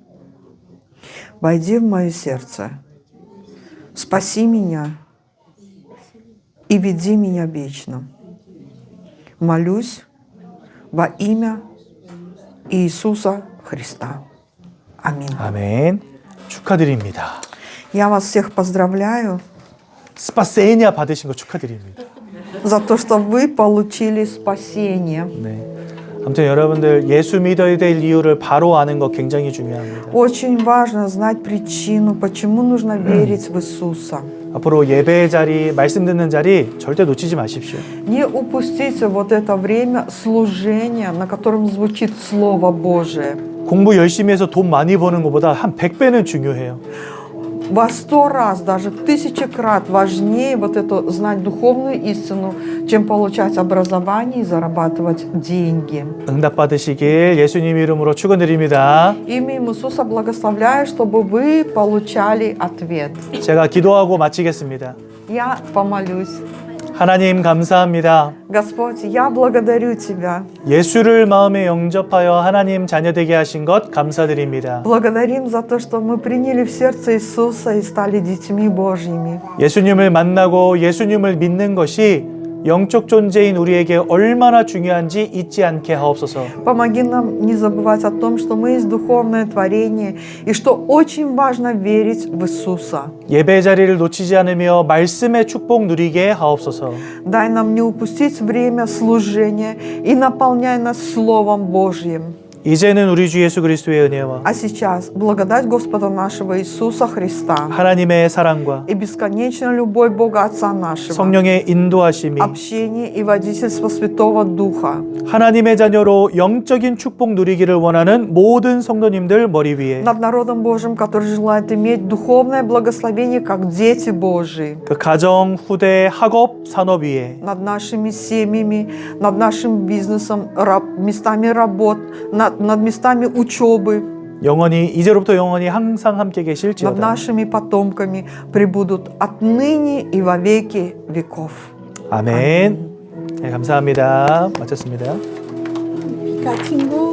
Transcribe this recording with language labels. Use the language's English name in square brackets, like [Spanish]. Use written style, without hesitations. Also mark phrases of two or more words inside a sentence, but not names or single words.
[Russian] Войди в мое сердце, спаси меня и веди меня вечно. Молюсь во имя Иисуса Христа. Аминь. [Korean] 아멘. 축하드립니다. [Russian] Я вас всех поздравляю [Korean] 스파세니아 받으신 거 축하드립니다. [Russian] за то, что вы получили спасение. [Korean] 네. 아무튼 여러분들 예수 믿어야 될 이유를 바로 아는 거 굉장히 중요합니다. [Russian] Очень важно знать причину, почему нужно верить в Иисуса. [Korean] 앞으로 예배의 자리, 말씀 듣는 자리 절대 놓치지 마십시오. [Russian] Не упустите вот это время служения, на котором звучит Слово Божие. [Korean] 공부 열심히 해서 돈 많이 버는 것보다 한 100배는 중요해요. [Russian] Во 100 раз, даже в 1000 крат важнее вот это знать духовную истину, чем получать образование и зарабатывать деньги. [Korean] 응답 받으시길 예수님 이름으로 축원드립니다. [Russian] Именем Иисуса благословляю, чтобы вы получали ответ. [Korean] 제가 기도하고 마치겠습니다. [Russian] Я помолюсь. [Korean] 하나님 감사합니다. [Russian] Господь, я благодарю Тебя. [Korean] 예수를 마음에 영접하여 하나님 자녀 되게 하신 것 감사드립니다. [Russian] Благодарим за то, что мы приняли в сердце Иисуса и стали детьми Божьими. [Korean] 예수님을 만나고 예수님을 믿는 것이 영적 존재인 우리에게 얼마나 중요한지 잊지 않게 하옵소서. [Russian] Помоги нам не забывать о том, что мы есть духовное творение и что очень важно верить в Иисуса. [Korean] 예배 자리를 놓치지 않으며 말씀의 축복 누리게 하옵소서. [Russian] Дай нам не упустить время служения и наполняй нас Словом Божьим. [Korean] 이제는 우리 주 예수 그리스도의 은혜와 [Russian] А сейчас благодать Господа нашего Иисуса Христа [Korean] 하나님의 사랑과 [Russian] и бесконечная любовь Бога Отца нашего, [Korean] 성령의 인도하심이 [Russian] общение и водительство Святого Духа [Korean] 하나님의 자녀로 영적인 축복 누리기를 원하는 모든 성도님들 머리 위에 [Russian] над народом Божьим, который желает иметь духовное благословение, как дети Божьи, [Korean] 그 가정, 후대, 학업, 산업 위에 [Russian] над нашими семьями, над нашим бизнесом, местами работ, над местами учебы, [Korean] 영원히 이제로부터 영원히 항상 함께 [Russian] над [Korean] 계실지어다. [Russian] нашими потомками пребудут отныне и во веки веков. [Korean] 아멘. 네, 감사합니다. 마쳤습니다. 그러니까 친구